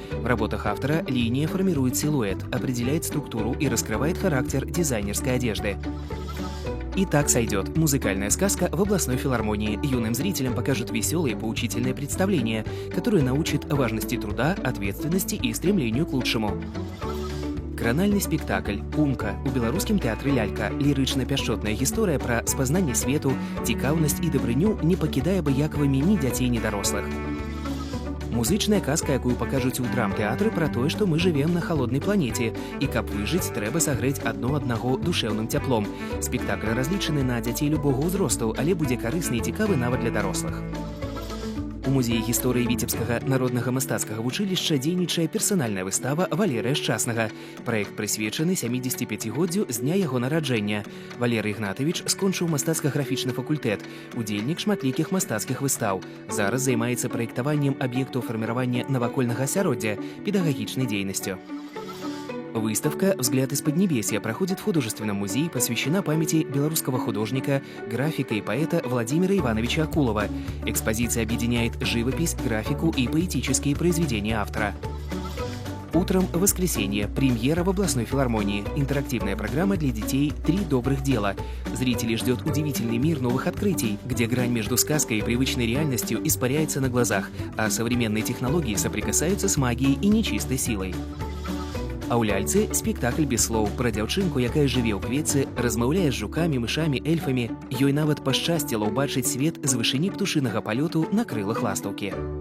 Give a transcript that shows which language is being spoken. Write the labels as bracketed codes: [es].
[ru] В работах автора линия формирует силуэт, определяет структуру и раскрывает характер дизайнерской одежды. «И так сойдет» – музыкальная сказка в областной филармонии. Юным зрителям покажут веселые поучительные представления, которые научат важности труда, ответственности и стремлению к лучшему. [be] Кранальны спектакль «Умка» у беларускім тэатры «Лялька». Лірычна-пяшчотная гісторыя пра спазнанне свету, цікаўнасць і дабрыню не пакідае абыякавымі ні дзяцей, ні дарослых. Музычная казка, якую пакажуць у драмтэатры, пра тое, што мы жывем на халоднай планеце, і каб выжыць, трэба сагрэць адно аднаго душэўным цяплом. Спектакль разлічаны на дзяцей любога ўзросту, але будзе карысны і цікавы нават для дарослых. У музеі гісторыі віцебскага народнага мастацкага вучылішча дзейнічае персанальная выстава Валерыя Шчаснага. Праект прысвечаны 75годдзю з дня яго нараджэння. Валерый Ігнатавіч скончыў мастацка-графічны факультэт, удзельнік шматлікіх мастацкіх выстаў. Зараз займаецца праектаваннем аб'ектаў фарміравання навакольнага асяроддзя, педагагічнай дзейнасцю. [ru] Выставка «Взгляд из Поднебесья» проходит в художественном музее, посвящена памяти белорусского художника, графика и поэта Владимира Ивановича Акулова. Экспозиция объединяет живопись, графику и поэтические произведения автора. Утром в воскресенье. Премьера в областной филармонии. Интерактивная программа для детей «Три добрых дела». Зрителей ждет удивительный мир новых открытий, где грань между сказкой и привычной реальностью испаряется на глазах, а современные технологии соприкасаются с магией и нечистой силой. [be] А ў ляльцы спектакль без слоў пра дзяўчынку, якая жыве ў кветцы, размаўляе з жукамі, мышамі, эльфамі. Ёй нават пашчасціла ўбачыць свет з вышыні птушынага палёту на крылах ластаўкі.